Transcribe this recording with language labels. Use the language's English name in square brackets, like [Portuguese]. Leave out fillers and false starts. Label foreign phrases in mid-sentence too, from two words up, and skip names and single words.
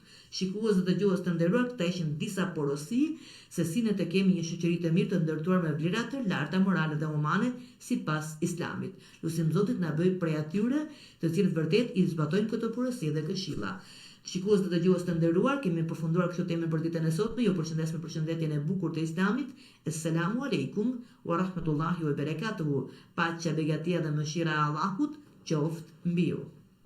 [Albanian] Shikues dhe dëgjues të nderuar, këta ishin disa porosi se si ne të kemi një shoqëri të mirë të ndërtuar me vlera të larta morale dhe humane sipas Islamit. Lutim Zotit na bëj prej atyre të cilët vërtet i zbatojnë këto porosi dhe këshilla. Shikues dhe dëgjues të nderuar, kemi përfunduar kështu temën për ditën e sotme. Ju përshëndes me përshëndetjen e bukur të Islamit. [Arabic] السلام عليكم ورحمة الله وبركاته. [Albanian] Paqja, begatia dhe mëshira e Allahut qoftë mbi ju.